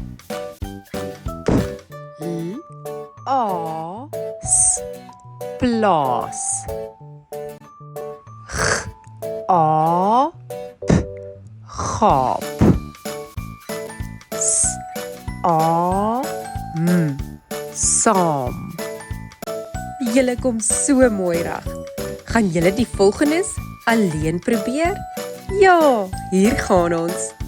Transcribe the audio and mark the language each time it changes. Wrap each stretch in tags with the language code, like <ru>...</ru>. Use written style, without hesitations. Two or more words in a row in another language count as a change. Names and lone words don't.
<af>P. L. A. S. Plaas. G. A. P. Gaap. S. A. M. Saam. Julle kom so mooi reg. Gaan julle die volgendes alleen probeer? Ja, hier gaan ons.</af>